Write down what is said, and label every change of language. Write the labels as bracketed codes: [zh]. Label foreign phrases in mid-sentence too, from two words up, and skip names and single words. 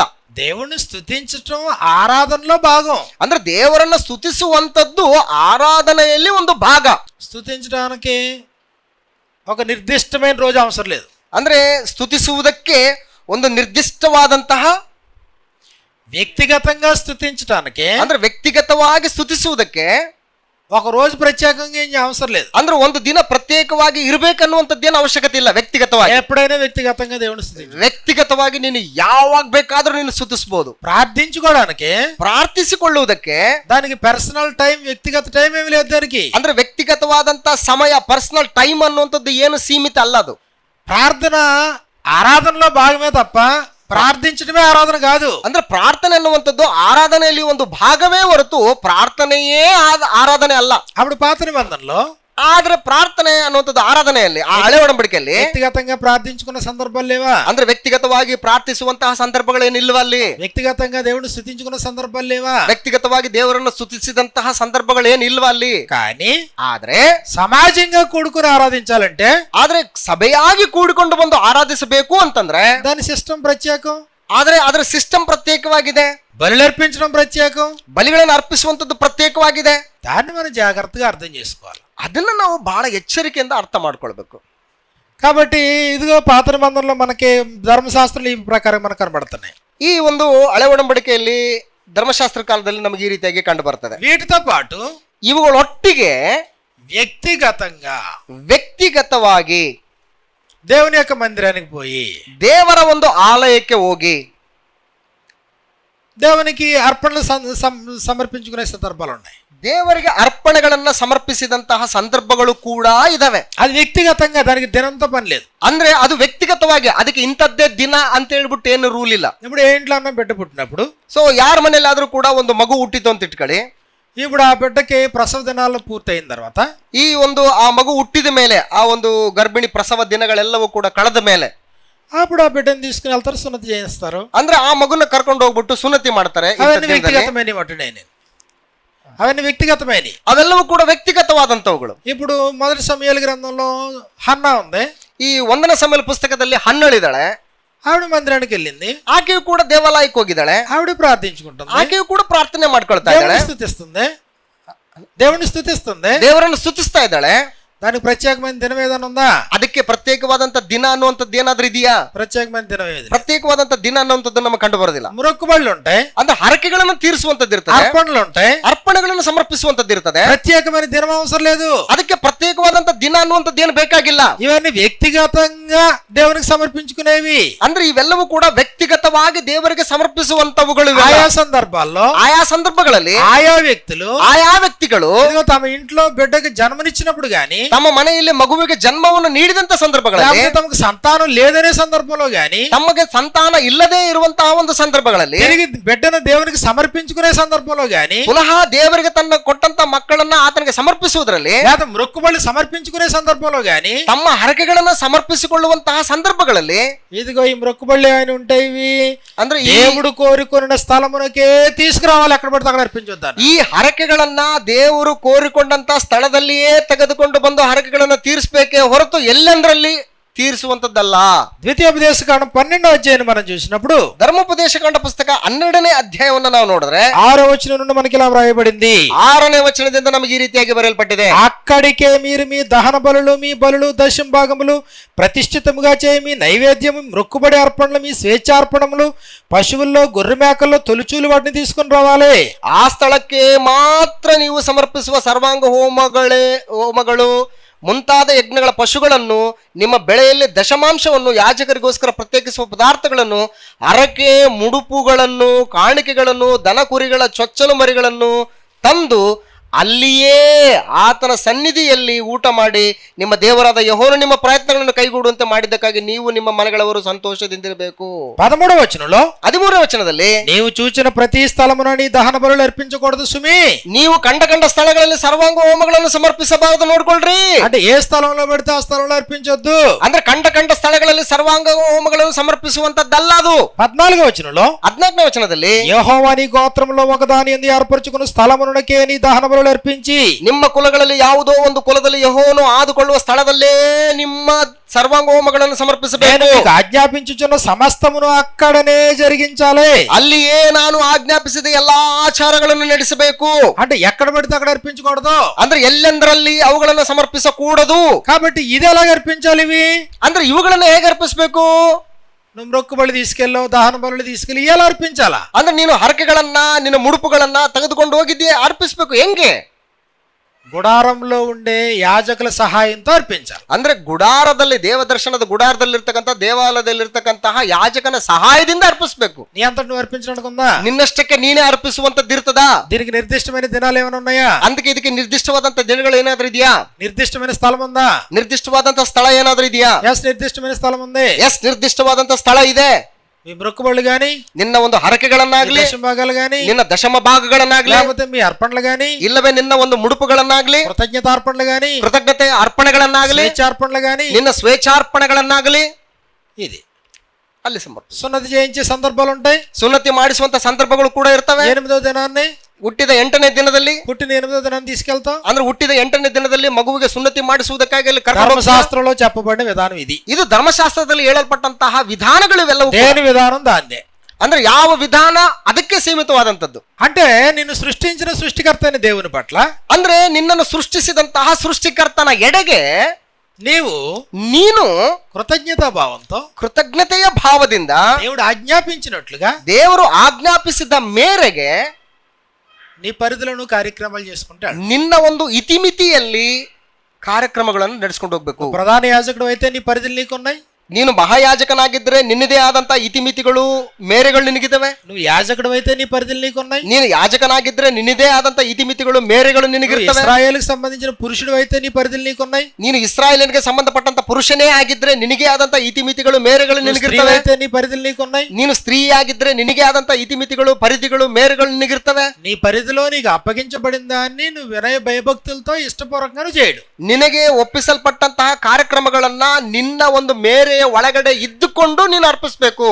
[te] దేవుణ్ణి స్తుతించడం ఆరాధనలో భాగం. [kn] ಅಂದ್ರೆ ದೇವರನ್ನ ಸ್ತುತಿಸುವಂತದ್ದು ಆರಾಧನೆಯಲ್ಲಿ ಒಂದು ಭಾಗ. [te] స్తుతించడానికి ఒక నిర్దిష్టమైన రోజు అవసరం లేదు. [kn] ಅಂದ್ರೆ ಸ್ತುತಿಸುವುದಕ್ಕೆ ಒಂದು ನಿರ್ದಿಷ್ಟವಾದಂತಹ [te] వ్యక్తిగతంగా స్తుతించడానికి [kn] ಅಂದ್ರೆ వ్యక్ತಿಗತವಾಗಿ ಸ್ತುತಿಸುವುದಕ್ಕೆ [te] ఒక రోజు ప్రత్యేకంగా ఏం అవసరం లేదు. [kn] ಅಂದ್ರೆ ಒಂದು ದಿನ ಪ್ರತ್ಯೇಕವಾಗಿ ಇರಬೇಕನ್ನುವಂಥದ್ದೇನು ಅವಶ್ಯಕತೆ ಇಲ್ಲ. ವ್ಯಕ್ತಿಗತವಾಗಿ [te] ఎప్పుడైనా వ్యక్తిగతంగా దేవుని స్తుతించు. [kn] ವ್ಯಕ್ತಿಗತವಾಗಿ ನೀನು ಯಾವಾಗ ಬೇಕಾದ್ರೂ ನೀನು ಸ್ತುತಿಸಬಹುದು. [te] ప్రార్థించుకోవడానికి [kn] ಪ್ರಾರ್ಥಿಸಿಕೊಳ್ಳುವುದಕ್ಕೆ [te] దానికి [en] personal time, [te] వ్యక్తిగత టైం ఏమి లేదు దానికి. [kn] ಅಂದ್ರೆ ವ್ಯಕ್ತಿಗತವಾದಂತ ಸಮಯ, [en] personal time [kn] ಅನ್ನುವಂಥದ್ದು ಏನು ಸೀಮಿತ ಅಲ್ಲ. ಅದು [te] ప్రార్థన ఆరాధనలో భాగమే తప్ప ప్రార్థించడమే ఆరాధన కాదు. [kn] ಅಂದ್ರೆ ಪ್ರಾರ್ಥನೆ ಅನ್ನುವಂಥದ್ದು ಆರಾಧನೆಯಲ್ಲಿ ಒಂದು ಭಾಗವೇ ಹೊರತು ಪ್ರಾರ್ಥನೆಯೇ ಆರಾಧನೆ ಅಲ್ಲ. [te] అప్పుడు పాత నిబంధనలో [kn] ಆದ್ರೆ ಪ್ರಾರ್ಥನೆ ಅನ್ನುವಂಥದ್ದು ಆರಾಧನೆಯಲ್ಲಿ, ಆ ಹಳೆ ಒಡಂಬಡಿಕೆಯಲ್ಲಿ [te] వ్యక్తిగతంగా ప్రార్థించుకున్న సందర్భాలు లేవా? [kn] ಅಂದ್ರೆ ವ್ಯಕ್ತಿಗತವಾಗಿ ಪ್ರಾರ್ಥಿಸುವಂತಹ ಸಂದರ್ಭಗಳೇನಿಲ್ವ ಅಲ್ಲಿ? [te] వ్యక్తిగతంగా దేవుడిని స్తుతించుకున్న సందర్భాలు లేవా? [kn] ವ್ಯಕ್ತಿಗತವಾಗಿ ದೇವರನ್ನು ಸ್ತುತಿಸಿದಂತಹ ಸಂದರ್ಭಗಳೇನಿಲ್ವ ಅಲ್ಲಿ? [te] కానీ [kn] ಆದ್ರೆ [te] సమాజంగా కూడుకుని ఆరాధించాలంటే, [kn] ಆದ್ರೆ ಸಭೆಯಾಗಿ ಕೂಡಿಕೊಂಡು ಬಂದು ಆರಾಧಿಸಬೇಕು ಅಂತಂದ್ರೆ [te] దాని సిస్టమ్ ప్రత్యేకం, [kn] ಆದ್ರೆ ಅದರ ಸಿಸ್ಟಮ್ ಪ್ರತ್ಯೇಕವಾಗಿದೆ. [te] బలులు అర్పించడం ప్రత్యేకం, [kn] ಬಲಿಗಳನ್ನು ಅರ್ಪಿಸುವಂತದ್ದು ಪ್ರತ್ಯೇಕವಾಗಿದೆ. [te] దాన్ని మనం జాగ్రత్తగా అర్థం చేసుకోవాలి. [kn] ಅದನ್ನ ನಾವು ಬಹಳ ಎಚ್ಚರಿಕೆಯಿಂದ ಅರ್ಥ ಮಾಡ್ಕೊಳ್ಬೇಕು. [te] కాబట్టి ఇదిగో పాత నిబంధనలో మనకి ధర్మశాస్త్రాలు ఈ ప్రకారం మనకు కనబడుతున్నాయి. [kn] ಈ ಒಂದು ಹಳೆ ಒಡಂಬಡಿಕೆಯಲ್ಲಿ ಧರ್ಮಶಾಸ್ತ್ರ ಕಾಲದಲ್ಲಿ ನಮಗೆ ಈ ರೀತಿಯಾಗಿ ಕಂಡು ಬರ್ತದೆ. [te] వీటితో పాటు [kn] ಇವುಗಳೊಟ್ಟಿಗೆ [te] వ్యక్తిగతವಾಗಿ దేవుని యొక్క మందిరానికి పోయి [kn] ದೇವರ ಒಂದು ಆಲಯಕ್ಕೆ ಹೋಗಿ [te] దేవునికి అర్పణలు సమర్పించుకునే సందర్భాలు ఉన్నాయి. [kn] ದೇವರಿಗೆ ಅರ್ಪಣೆಗಳನ್ನ ಸಮರ್ಪಿಸಿದಂತಹ ಸಂದರ್ಭಗಳು ಕೂಡ ಇದಾವೆ. [te] అది వ్యక్తిగతంగా, దానికి దినంతో పని లేదు. [kn] ಅಂದ್ರೆ ಅದು ವ್ಯಕ್ತಿಗತವಾಗಿ ಅದಕ್ಕೆ ಇಂಥದ್ದೇ ದಿನ ಅಂತ ಹೇಳ್ಬಿಟ್ಟು ಏನು ರೂಲ್ ಇಲ್ಲ. [te] ఇప్పుడు ఏ ఇంట్లో అన్న బిడ్డ పుట్టినప్పుడు, [kn] ಸೊ ಯಾರ ಮನೇಲಿ ಆದ್ರೂ ಕೂಡ ಒಂದು ಮಗು ಹುಟ್ಟಿತು ಅಂತ ಇಟ್ಕೊಳ್ಳಿ. [te] ఇప్పుడు ఆ బిడ్డకి ప్రసవ దినాలు పూర్తయిన తర్వాత, [kn] ಈ ಒಂದು ಆ ಮಗು ಹುಟ್ಟಿದ ಮೇಲೆ, ಆ ಒಂದು ಗರ್ಭಿಣಿ ಪ್ರಸವ ದಿನಗಳೆಲ್ಲವೂ ಕೂಡ ಕಳೆದ ಮೇಲೆ [te] అప్పుడు ఆ బిడ్డను తీసుకుని వెళ్తారు, సున్నతి చేయిస్తారు. [kn] ಅಂದ್ರೆ ಆ ಮಗುನ ಕರ್ಕೊಂಡು ಹೋಗ್ಬಿಟ್ಟು ಸುನ್ನತಿ ಮಾಡ್ತಾರೆ. [te] అవన్నీ వ్యక్తిగతమైన వాటిని, అవన్నీ వ్యక్తిగతమైనవి, [kn] ಅವೆಲ್ಲವೂ ಕೂಡ ವ್ಯಕ್ತಿಗತವಾದಂತವುಗಳು. [te] ఇప్పుడు మొదటి సమూయేలు గ్రంథంలో హన్నా ఉంది. [kn] ಈ 1ನೇ ಸಮೂಯೇಲ ಪುಸ್ತಕದಲ್ಲಿ ಹನ್ನಳಿದಾಳೆ. [te] ఆవిడ మందిరానికి వెళ్ళింది, [kn] ಆಕೆಯು ಕೂಡ ದೇವಾಲಯಕ್ಕೆ ಹೋಗಿದ್ದಾಳೆ. [te] ఆవిడ ప్రార్థించుకుంటుంది, [kn] ಆಕೆಯು ಕೂಡ ಪ್ರಾರ್ಥನೆ ಮಾಡ್ಕೊಳ್ತಾ ಇದ್ದಾಳೆ, [te] దేవుని స్తుతిస్తుంది, [kn] ದೇವರನ್ನು ಸ್ತುತಿಸ್ತಾ ಇದ್ದಾಳೆ. [te] దానికి ప్రత్యేకమైన దినం ఏదైనా ఉందా? [kn] ಅದಕ್ಕೆ ಪ್ರತ್ಯೇಕವಾದಂತ ದಿನ ಅನ್ನುವಂಥದ್ದು ಏನಾದ್ರೂ ಇದೆಯಾ? [te] ప్రత్యేకమైన దినం ఏది? [kn] ಪ್ರತ್ಯೇಕವಾದಂತ ದಿನ ಅನ್ನುವಂಥದ್ದು ನಮಗೆ ಕಂಡು ಬರೋದಿಲ್ಲ. [te] మొక్కుబళ్ళు ఉంటాయి, [kn] ಅಂದ್ರೆ ಹರಕೆಗಳನ್ನು ತೀರಿಸುವಂತದ್ದು ಇರ್ತದೆ, [te] అర్పణలు ఉంటాయి, [kn] ಅರ್ಪಣೆಗಳನ್ನು ಸಮರ್ಪಿಸುವಂತದ್ದು ಇರ್ತದೆ. [te] ప్రత్యేకమైన దినం అవసరం లేదు. [kn] ಅದಕ್ಕೆ ಪ್ರತ್ಯೇಕವಾದಂತ ದಿನ ಅನ್ನುವಂಥದ್ದು ಏನು ಬೇಕಾಗಿಲ್ಲ. [te] ఇవన్నీ వ్యక్తిగతంగా దేవునికి సమర్పించుకునేవి. [kn] ಅಂದ್ರೆ ಇವೆಲ್ಲವೂ ಕೂಡ ವ್ಯಕ್ತಿಗತವಾಗಿ ದೇವರಿಗೆ ಸಮರ್ಪಿಸುವಂತವುಗಳು. [te] ఆయా సందర్భాల్లో, [kn] ಆಯಾ ಸಂದರ್ಭಗಳಲ್ಲಿ [te] ఆయా వ్యక్తులు, [kn] ಆಯಾ ವ್ಯಕ್ತಿಗಳು [te] తమ ఇంట్లో బిడ్డకి జన్మనిచ్చినప్పుడు గాని, [kn] ತಮ್ಮ ಮನೆಯಲ್ಲಿ ಮಗುವಿಗೆ ಜನ್ಮವನ್ನು ನೀಡಿದಂತ ಸಂದರ್ಭಗಳಲ್ಲಿ, [te] తమకు సంతానం లేదనే సందర్భంలో గాని, [kn] ತಮಗೆ ಸಂತಾನ ಇಲ್ಲದೆ ಇರುವಂತಹ ಒಂದು ಸಂದರ್ಭಗಳಲ್ಲಿ, [te] తిరిగి బిడ్డను దేవునికి సమర్పించుకునే సందర్భంలో గాని, [kn] ಪುನಃ ದೇವರಿಗೆ ತನ್ನ ಕೊಟ್ಟಂತ ಮಕ್ಕಳನ್ನ ಆತನಿಗೆ ಸಮರ್ಪಿಸುವುದರಲ್ಲಿ, [te] లేదా మొక్కుబళ్ళు సమర్పించుకునే సందర్భంలో గాని, [kn] ತಮ್ಮ ಹರಕೆಗಳನ್ನ ಸಮರ್ಪಿಸಿಕೊಳ್ಳುವಂತಹ ಸಂದರ್ಭಗಳಲ್ಲಿ, [te] ఇదిగో ఈ మొక్కుబళ్ళు ఏమైనా ఉంటాయి, [kn] ಅಂದ್ರೆ [te] దేవుడు కోరుకున్న స్థలమునకే తీసుకురావాలి, ఎక్కడ పడితే అక్కడ అర్పించొద్దాను. [kn] ಈ ಹರಕೆಗಳನ್ನ ದೇವರು ಕೋರಿಕೊಂಡಂತ ಸ್ಥಳದಲ್ಲಿಯೇ ತೆಗೆದುಕೊಂಡು ಬಂದು ಹರಕೆಗಳನ್ನ ತೀರಿಸಬೇಕೇ ಹೊರತು ಎಲ್ಲೆಂದರಲ್ಲಿ ತೀರಿಸುವಂತದ್ದಲ್ಲ. [te] ద్వితీయోపదేశకాండం 12వ అధ్యాయం మనం చూసినప్పుడు, [kn] ಧರ್ಮೋಪದೇಶಕಾಂಡ ಪುಸ್ತಕ 12ನೇ ಅಧ್ಯಾಯವನ್ನು ನಾವು ನೋಡಿದ್ರೆ [te] 6వ వచనం నుండి మనకి ఇలా వ్రాయబడింది. [kn] 6ನೇ ವಚನದಿಂದ ನಮಗೆ ಈ ರೀತಿಯಾಗಿ ಬರೆಯಲ್ಪಟ್ಟಿದೆ. [te] అక్కడికే మీరు మీ దహన బలులు, మీ బలులు, దశమ భాగములు, ప్రతిష్ఠితముగా చేయి మీ నైవేద్యము, మొక్కుబడి అర్పణలు, మీ స్వేచ్ఛార్పణములు, పశువుల్లో గొర్రె మేకల్లో తొలిచూలు వాటిని తీసుకుని రావాలి. [kn] ಆ ಸ್ಥಳಕ್ಕೆ ಮಾತ್ರ ನೀವು ಸಮರ್ಪಿಸುವ ಸರ್ವಾಂಗ ಹೋಮಗಳು ಮುಂತಾದ ಯಜ್ಞಗಳ ಪಶುಗಳನ್ನು, ನಿಮ್ಮ ಬೆಳೆಯಲ್ಲಿ ದಶಮಾಂಶವನ್ನು, ಯಾಜಕರಿಗೋಸ್ಕರ ಪ್ರತ್ಯೇಕಿಸುವ ಪದಾರ್ಥಗಳನ್ನು, ಹರಕೆ ಮುಡುಪುಗಳನ್ನು, ಕಾಣಿಕೆಗಳನ್ನು, ದನ ಕುರಿಗಳ ಚೊಚ್ಚಲು ಮರಿಗಳನ್ನು ತಂದು ಅಲ್ಲಿಯೇ ಆತನ ಸನ್ನಿಧಿಯಲ್ಲಿ ಊಟ ಮಾಡಿ ನಿಮ್ಮ ದೇವರಾದ ಯೆಹೋವನು ನಿಮ್ಮ ಪ್ರಯತ್ನಗಳನ್ನು ಕೈಗೂಡುವಂತೆ ಮಾಡಿದ್ದಕ್ಕಾಗಿ ನೀವು ನಿಮ್ಮ ಮನೆಗಳವರು ಸಂತೋಷದಿಂದಿರಬೇಕು. [te] 13వ వచనంలో, [kn] 13ನೇ ವಚನದಲ್ಲಿ, [te] నీవు చూచిన ప్రతి స్థలమున నీ దహన బలులు అర్పించకూడదు సుమి. [kn] ನೀವು ಕಂಡ ಸ್ಥಳಗಳಲ್ಲಿ ಸರ್ವಾಂಗ ಹೋಮಗಳನ್ನು ಸಮರ್ಪಿಸಬಾರದು, ನೋಡ್ಕೊಳ್ರಿ. [te] అంటే ఏ స్థలంలో పెడితే ఆ స్థలంలో అర్పించొద్దు. [kn] ಅಂದ್ರೆ ಕಂಡ ಸ್ಥಳಗಳಲ್ಲಿ ಸರ್ವಾಂಗ ಹೋಮಗಳನ್ನು ಸಮರ್ಪಿಸುವಂತದ್ದಲ್ಲ ಅದು. [te] 14వ వచనంలో, [kn] 14ನೇ ವಚನದಲ್ಲಿ, [te] యెహోవా నీ గోత్రములో ఒకదాని యందు ఏర్పరచుకున్న స్థలమునకే నీ దహన బలులు అర్పించి, [kn] ನಿಮ್ಮ ಕುಲಗಳಲ್ಲಿ ಯಾವುದೋ ಒಂದು ಕುಲದಲ್ಲಿ ಯೆಹೋವನು ಆದುಕೊಳ್ಳುವ ಸ್ಥಳದಲ್ಲೇ ನಿಮ್ಮ ಸರ್ವಾಂಗ ಹೋಮಗಳನ್ನು ಸಮರ್ಪಿಸಬೇಕು. [te] ఆజ్ఞాపించుచున్న సమస్తమును అక్కడనే జరిగించాలి. [kn] ಅಲ್ಲಿಯೇ ನಾನು ಆಜ್ಞಾಪಿಸಿದ ಎಲ್ಲಾ ಆಚಾರಗಳನ್ನು ನಡೆಸಬೇಕು. [te] అంటే ఎక్కడ పడితే అక్కడ అర్పించకూడదు. [kn] ಅಂದ್ರೆ ಎಲ್ಲೆಂದರಲ್ಲಿ ಅವುಗಳನ್ನು ಸಮರ್ಪಿಸಕೂಡದು. [te] కాబట్టి ఇది ఎలాగ అర్పించాలి? ఇవి [kn] ಅಂದ್ರೆ ಇವುಗಳನ್ನು ಹೇಗೆ ಅರ್ಪಿಸಬೇಕು? [te] నువ్వు మొక్కుబడి తీసుకెళ్ళో, దహన బలులు తీసుకెళ్ళి ఎలా అర్పించాలా? [kn] ಅಂದ್ರೆ ನೀನು ಹರಕೆಗಳನ್ನ ನಿನ್ನ ಮುಡುಪುಗಳನ್ನ ತೆಗೆದುಕೊಂಡು ಹೋಗಿದ್ದೀಯ, ಅರ್ಪಿಸ್ಬೇಕು. ಹೆಂಗೆ? [te] గుడారంలో ఉండే యాజకుల సహాయంతో అర్పించాలి. [kn] ಅಂದ್ರೆ ಗುಡಾರದಲ್ಲಿ, ದೇವದರ್ಶನದ ಗುಡಾರದಲ್ಲಿರ್ತಕ್ಕಂಥ, ದೇವಾಲಯದಲ್ಲಿರ್ತಕ್ಕಂತಹ ಯಾಜಕನ ಸಹಾಯದಿಂದ ಅರ್ಪಿಸ್ಬೇಕು. [te] నీ అంతటి నువ్వు అర్పించడానికి ఉందా? [kn] ನಿನ್ನಷ್ಟಕ್ಕೆ ನೀನೇ ಅರ್ಪಿಸುವಂತದ್ದು ಇರ್ತದ? [te] దీనికి నిర్దిష్టమైన దినాలు ఏమైనా ఉన్నాయా? [kn] ಅದಕ್ಕೆ ಇದಕ್ಕೆ ನಿರ್ದಿಷ್ಟವಾದಂತ ದಿನಗಳು ಏನಾದ್ರೂ ಇದೆಯಾ? [te] నిర్దిష్టమైన స్థలం ఉందా? [kn] ನಿರ್ದಿಷ್ಟವಾದಂತ ಸ್ಥಳ ಏನಾದ್ರೂ ಇದೆಯಾ? [te] ఎస్, నిర్దిష్టమైన స్థలం ఉంది. [kn] ಎಸ್, ನಿರ್ದಿಷ್ಟವಾದಂತ ಸ್ಥಳ ಇದೆ. [te] మీ మొక్కుబడులు గాని, [kn] ನಿನ್ನ ಒಂದು ಹರಕೆಗಳನ್ನಾಗ್ಲಿ, [te] దశమ భాగాలు గాని, [kn] ನಿನ್ನ ದಶಮ ಭಾಗಗಳನ್ನಾಗ್ಲಿ, [te] లేకపోతే మీ అర్పణలు గాని, [kn] ಇಲ್ಲವೇ ನಿನ್ನ ಒಂದು ಮುಡುಪುಗಳನ್ನಾಗ್ಲಿ, [te] కృతజ్ఞతార్పణలు గాని, [kn] ಕೃತಜ್ಞತೆ ಅರ್ಪಣೆಗಳನ್ನಾಗ್ಲಿ, [te] స్వేచ్ఛార్పణలు గాని, [kn] ನಿನ್ನ ಸ್ವೇಚ್ಛಾರ್ಪಣೆಗಳನ್ನಾಗ್ಲಿ [te] ఇది [kn] ಅಲ್ಲಿ ಸಮರ್ಪಿಸು. [te] సున్నతి చేయించే సందర్భాలు ఉంటాయి. [kn] ಸುನ್ನತಿ ಮಾಡಿಸುವಂತ ಸಂದರ್ಭಗಳು ಕೂಡ ಇರ್ತವೆ. [te] 8వ దినాన్ని, [kn] ಹುಟ್ಟಿದ 8ನೇ ದಿನದಲ್ಲಿ, [te] పుట్టిన 8వ దినాన్ని తీసుకెళ్తాం. [kn] ಅಂದ್ರೆ ಹುಟ್ಟಿದ 8ನೇ ದಿನದಲ್ಲಿ ಮಗುವಿಗೆ ಸುನ್ನತಿ ಮಾಡಿಸುವುದಕ್ಕಾಗಿ ಅಲ್ಲಿ ಕರ್ಕೊಂಡು ಹೋಗ್ತಾರೆ. [te] ధర్మశాస్త్రంలో చెప్పబడిన విధానం ఇది. [kn] ಇದು ಧರ್ಮಶಾಸ್ತ್ರದಲ್ಲಿ ಹೇಳಲ್ಪಟ್ಟಂತಹ ವಿಧಾನಗಳು ಇವೆಲ್ಲವೂ. [te] దేని విధానం దాందే. [kn] ಅಂದ್ರೆ ಯಾವ ವಿಧಾನ ಅದಕ್ಕೆ ಸೀಮಿತವಾದಂತದ್ದು. [te] అంటే నిన్ను సృష్టించిన సృష్టికర్త అయిన దేవుని పట్ల, [kn] ಅಂದ್ರೆ ನಿನ್ನನ್ನು ಸೃಷ್ಟಿಸಿದಂತಹ ಸೃಷ್ಟಿಕರ್ತನ ಎಡೆಗೆ [te] నీను కృతజ్ఞతా భావంతో, [kn] ಕೃತಜ್ಞತೆಯ ಭಾವದಿಂದ, [te] దేవుడు ఆజ్ఞాపించినట్లుగా, [kn] ದೇವರು ಆಜ್ಞಾಪಿಸಿದ ಮೇರೆಗೆ [te] నీ పరిధిలో నువ్వు కార్యక్రమాలు చేసుకుంటాడు. [kn] ನಿನ್ನ ಒಂದು ಇತಿಮಿತಿಯಲ್ಲಿ ಕಾರ್ಯಕ್ರಮಗಳನ್ನು ನಡೆಸ್ಕೊಂಡು ಹೋಗ್ಬೇಕು. [te] ప్రధాన యాజకుడు అయితే నీ పరిధులు నీకున్నాయి. [kn] ನೀನು ಮಹಾಯಾಜಕನಾಗಿದ್ರೆ ನಿನ್ನದೇ ಆದಂತ ಇತಿಮಿತಿಗಳು, ಮೇರೆಗಳು ನಿನಗಿದ್ದಾವೆ. [te] నువ్వు యాజకుడు అయితే నీ పరిధులు నీకున్నాయి. [kn] ನೀನು ಯಾಜಕನಾಗಿದ್ರೆ ನಿನ್ನದೇ ಆದಂತ ಇತಿಮಿತಿಗಳು, ಮೇರೆಗಳು ನಿನಗಿರ್ತವೆ. [te] ఇశ్రాయేలుకు సంబంధించిన పురుషుడు అయితే నీ పరిధులు నీకున్నాయి. [kn] ನೀನು ಇಸ್ರಾಯೇಲಿಗೆ ಸಂಬಂಧಪಟ್ಟಂತ ಪುರುಷನೇ ಆಗಿದ್ರೆ ನಿನಗೆ ಆದಂತ ಇತಿಮಿತಿಗಳು, ಮೇರೆಗಳು ನಿನಗಿರ್ತವೆ. [te] అయితే నీ పరిధులు నీకున్నాయి. [kn] ನೀನು ಸ್ತ್ರೀ ಆಗಿದ್ರೆ ನಿನಗೆ ಆದಂತ ಇತಿಮಿತಿಗಳು, ಪರಿಧಿಗಳು, ಮೇರೆಗಳು ನಿನಗಿರ್ತವೆ. [te] నీ పరిధిలో నీకు అప్పగించబడిన దాన్ని నువ్వు వినయ భయభక్తులతో ఇష్టపూర్వకంగా చేయడు. [kn] ನಿನಗೆ ಒಪ್ಪಿಸಲ್ಪಟ್ಟಂತಹ ಕಾರ್ಯಕ್ರಮಗಳನ್ನ ನಿನ್ನ ಒಂದು ಮೇರೆಯ ಒಳಗಡೆ ಇದ್ದುಕೊಂಡು ನೀನು ಅರ್ಪಿಸಬೇಕು.